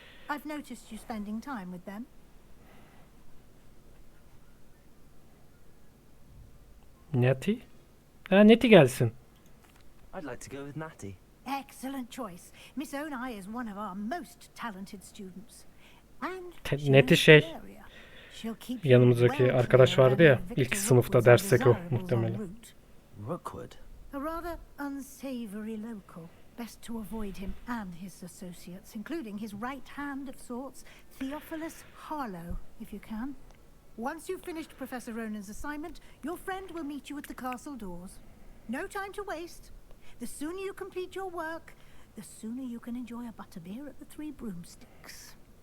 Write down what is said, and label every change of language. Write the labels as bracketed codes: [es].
[en] I've noticed you spending time with them. [tr] Natty? Ha Natty gelsin. [en] I'd like to go with Natty. Excellent choice. Miss Onai is one of our most talented students. [tr] Natty şey, yanımızdaki arkadaş vardı ya, ilk sınıfta dersek o muhtemelen. [en] Rookwood. A rather unsavory local. Best to avoid him and his associates, including his right hand of sorts, Theophilus Harlow, if you can. Once you've finished Professor Ronan's assignment, your friend will meet you at the castle doors. No time to waste. The sooner you complete your work, the sooner you can enjoy a butterbeer at the Three Broomsticks.